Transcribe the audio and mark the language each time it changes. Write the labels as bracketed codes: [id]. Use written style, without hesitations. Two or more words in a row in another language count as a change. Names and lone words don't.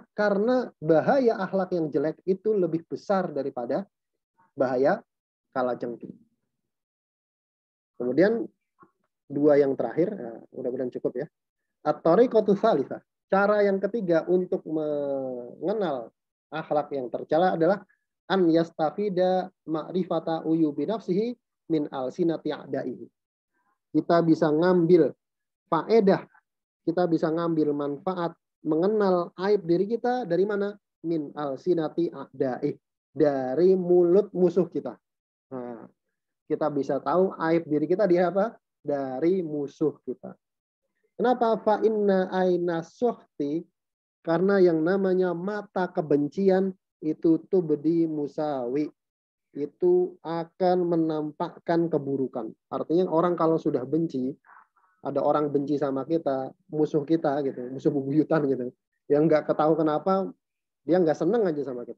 [id] Karena bahaya akhlak yang jelek itu lebih besar daripada bahaya kalajengking. Kemudian dua yang terakhir, mudah-mudahan cukup ya. [ar] الطريقة الثالثة. [id] Cara yang ketiga untuk mengenal akhlak yang tercela adalah [ar] أن يستفيد معرفة عيوب نفسه من ألسنة أعدائه. [id] Kita bisa ngambil faedah, kita bisa ngambil manfaat mengenal aib diri kita dari mana? [ar] من ألسنة أعدائه, [id] dari mulut musuh kita. Nah, kita bisa tahu aib diri kita di apa? Dari musuh kita. Kenapa? [ar] فإن عين السخط, [id] karena yang namanya mata kebencian itu [ar] تبدي المساوي, [id] itu akan menampakkan keburukan. Artinya orang kalau sudah benci, ada orang benci sama kita, musuh kita gitu, musuh bebuyutan gitu, yang nggak ketahui kenapa dia nggak seneng aja sama kita.